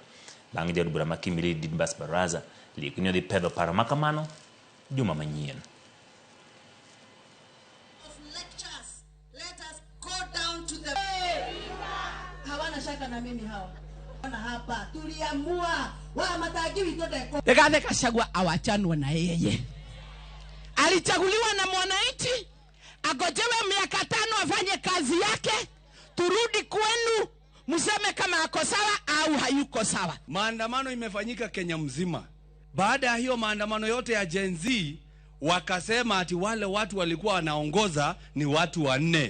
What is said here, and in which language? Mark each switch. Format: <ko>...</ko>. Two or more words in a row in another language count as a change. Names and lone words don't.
<luo>Bang' jaod bura ma Kimilili Didbas Baraza liek ni odhi pedho paro makamano juma manyien.</luo> <sw>Rigathi Gachagua awachanwa na yeye. Alichaguliwa na mwananchi, agojewe miaka 5 afanye kazi yake, turudi kwenu mseme kama ako sawa au hayuko sawa. Maandamano imefanyika Kenya mzima. Baada ya hiyo maandamano yote ya Gen Z, wakasema ati wale watu walikuwa wanaongoza ni watu 4.</sw>